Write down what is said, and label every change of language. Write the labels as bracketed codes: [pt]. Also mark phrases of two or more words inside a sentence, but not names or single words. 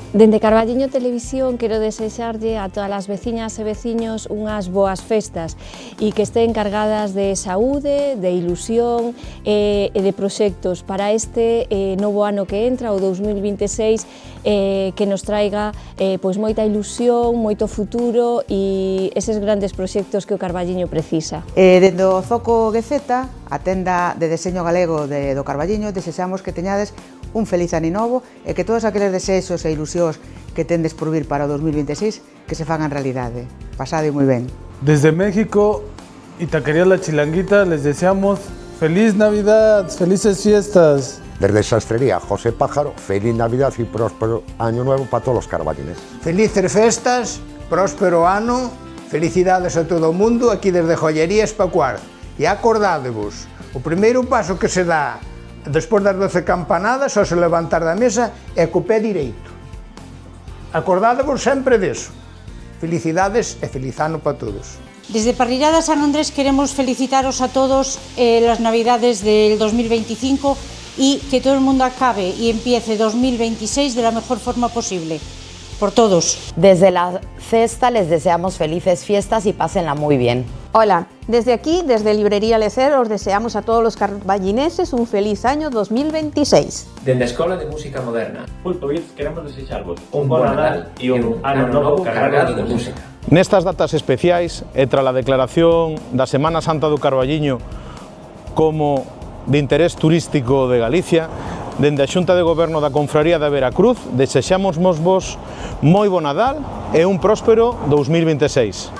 [gl] Dende Carballiño Televisión quero desexarlle a todas as veciñas e veciños unhas boas festas e que estén cargadas de saúde, de ilusión e de proxectos para este novo ano que entra, o 2026, que nos traiga pois moita ilusión, moito futuro e eses grandes proxectos que o Carballiño precisa. Dende o Zoco Gueceta, a tenda de deseño galego do Carballiño, desexamos que teñades un feliz ano novo e que todos aqueles desexos e ilusións que tendes por vir para o 2026 que se fagan realidade. Pasade moi ben. [es] Desde México y Taquería La Chilanguita les deseamos feliz Navidad, felices fiestas. Desde Sastrería José Pájaro, feliz Navidad y próspero año nuevo para todos los carballineses. [gl] Felices festas, próspero ano, felicidades a todo o mundo aquí desde Joyería Espacuar. E acordádevos, o primeiro paso que se dá despois das 12 campanadas, ao se levantar da mesa, é co pé direito. Acordádevos sempre deso. Felicidades e feliz ano para todos. [es] Desde Parrillada San Andrés queremos felicitaros a todos las Navidades del 2025 y que todo el mundo acabe y empiece 2026 de la mejor forma posible. Por todos. Desde la cesta les deseamos felices fiestas y pásenla muy bien. Hola, desde aquí, desde Librería Lecer, os deseamos a todos los carballineses un feliz año 2026. [gl] Desde a Escola de Música Moderna, Pulpo Viz, queremos desexarvos un bon Nadal e un ano novo cargado de música. Nestas datas especiais, e tras a declaración da Semana Santa do Carballiño como de interés turístico de Galicia, dende a Xunta de Goberno da Confraría da Veracruz, desexamos vos moi bo Nadal e un próspero 2026.